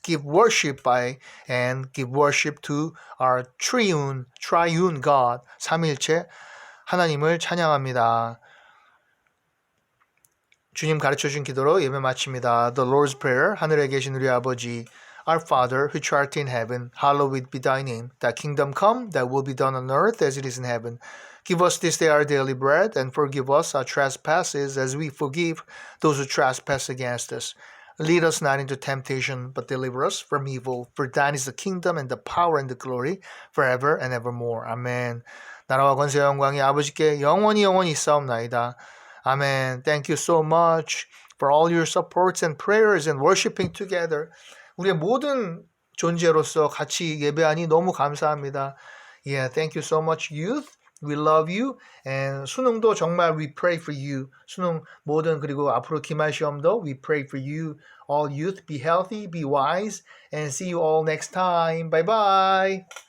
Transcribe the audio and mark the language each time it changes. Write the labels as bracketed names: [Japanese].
[English] Give worship by and give worship to our triune God. [Korean] 삼위일체 하나님을 찬양합니다. 주님 가르쳐준 기도로 예배 마칩니다. [English] The Lord's Prayer. [Korean] 하늘에 계신 우리 아버지, [English] Our Father, which art in heaven, hallowed be thy name. Thy kingdom come, thy will be done on earth as it is in heaven. Give us this day our daily bread, and forgive us our trespasses as we forgive those who trespass against us. Lead us not into temptation, but deliver us from evil. For thine is the kingdom and the power and the glory forever and evermore. [Korean] 아멘. 나라와 권세와 영광이 아버지께 영원히 있사옵나이다. 아멘. [English] Thank you so much for all your supports and prayers and worshiping together. [Korean] 우리의 모든 존재로서 같이 예배하니 너무 감사합니다. [English] Yeah, thank you so much, youth. We love you. And [Korean] 수능도 정말 [English] we pray for you. [Korean] 수능 모든 그리고 앞으로 기말 시험도 [English] we pray for you. All youth, be healthy, be wise, and see you all next time. Bye bye.